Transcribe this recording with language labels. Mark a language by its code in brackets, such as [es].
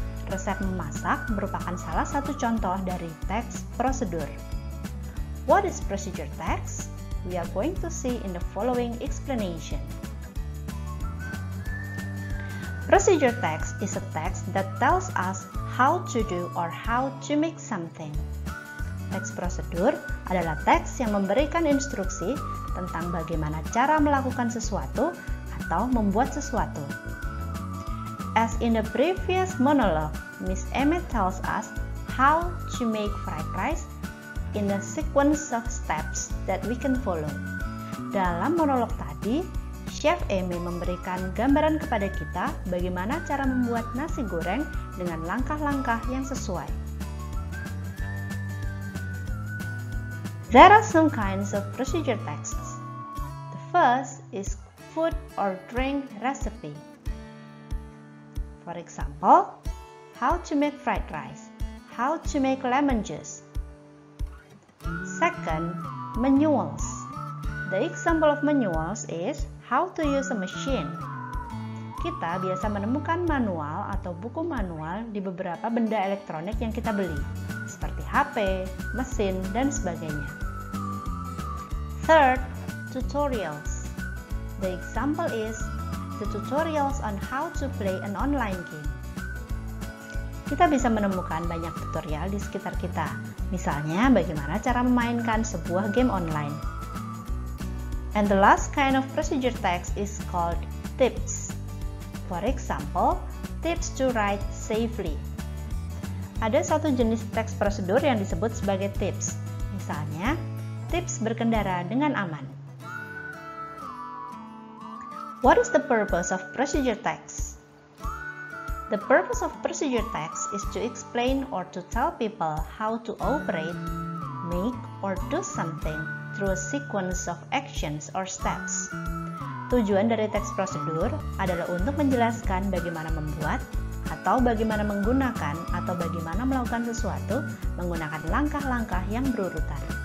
[id] Resep memasak merupakan salah satu contoh dari teks prosedur. [en] What is procedure text? We are going to see in the following explanation. Procedure text is a text that tells us how to do or how to make something. [id] Teks prosedur adalah teks yang memberikan instruksi tentang bagaimana cara melakukan sesuatu atau membuat sesuatu. [en] As in the previous monologue, Miss Amy tells us how to make fried rice in a sequence of steps that we can follow. [id] Dalam monolog tadi, Chef Amy memberikan gambaran kepada kita bagaimana cara membuat nasi goreng dengan langkah-langkah yang sesuai. [en] There are some kinds of procedure texts. The first is food or drink recipe. For example, how to make fried rice, how to make lemon juice. Second, manuals. The example of manuals is how to use a machine. [id] Kita biasa menemukan manual atau buku manual di beberapa benda elektronik yang kita beli, seperti HP, mesin, dan sebagainya. [en] Third, tutorials. The example is the tutorials on how to play an online game. [id] Kita bisa menemukan banyak tutorial di sekitar kita, misalnya bagaimana cara memainkan sebuah game online. [en] And the last kind of procedure text is called tips. For example, tips to ride safely. [id] Ada satu jenis teks prosedur yang disebut sebagai tips, misalnya tips berkendara dengan aman. [en] What is the purpose of procedure text? The purpose of procedure text is to explain or to tell people how to operate, make, or do something through a sequence of actions or steps. [id] Tujuan dari teks prosedur adalah untuk menjelaskan bagaimana membuat, atau bagaimana menggunakan, atau bagaimana melakukan sesuatu menggunakan langkah-langkah yang berurutan.